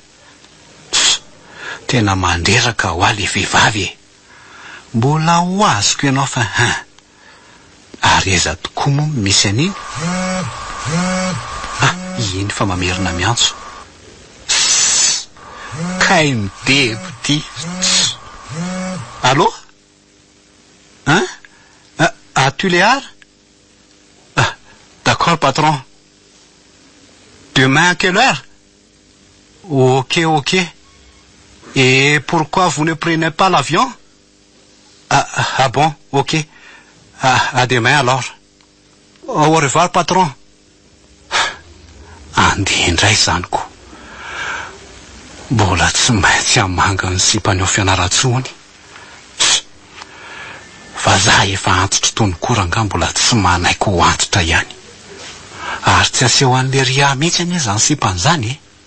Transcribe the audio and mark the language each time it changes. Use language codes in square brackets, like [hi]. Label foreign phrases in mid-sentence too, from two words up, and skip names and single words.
[mg] Tena mandreraka ho aly vehivavy e. Mbola ho azoko ianao fa ary eza tokoa moa misy an'iny. Iny fa mamerina miantso. Kay midebo ty. [fr] Allô? As-tu les arts? D'accord, patron. Demain à quelle heure? Ok. Et pourquoi vous ne prenez pas l'avion? Ah bon, ok. À demain alors. Au revoir, patron. [mg] Andeha indray zaniko. Mbola tsy maintsy hamanga ny sipaneo fianaratsony. Fa za efa antitra tony koranga mbola tsy manaiko ho antitra ihany. Ary tsy aseho an'le ria mihitsy anie zany sipan'izany e.